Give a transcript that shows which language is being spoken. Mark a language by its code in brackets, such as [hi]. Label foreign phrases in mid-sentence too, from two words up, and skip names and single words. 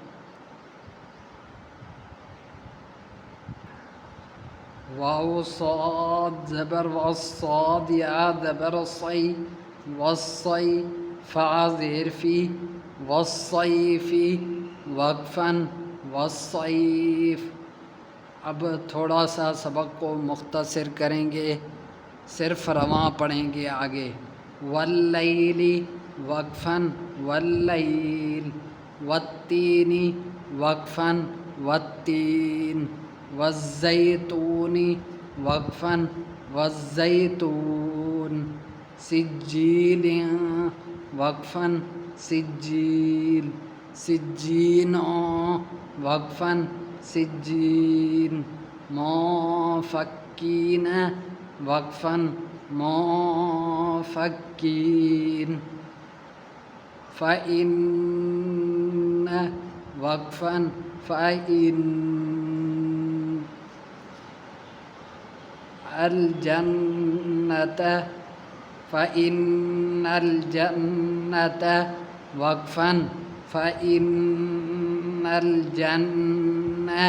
[ar] واو صاد زبر والصاد یا زبر صی والصی فا زیر فی والصیفی وقفن والصیف. [ur] اب تھوڑا سا سبق کو مختصر کریں گے، صرف رواں پڑھیں گے آگے. [ar] واللیل وقفن واللیل. والتین وقفن والتین. والزیتون وقفن والزیتون. سجیل وقفن سجیل. سجین وقفن سجین. منفکین وقفن منفکین. فإن وقفن فإن. الجنة فإن الجنة وقفن فإن الجنة.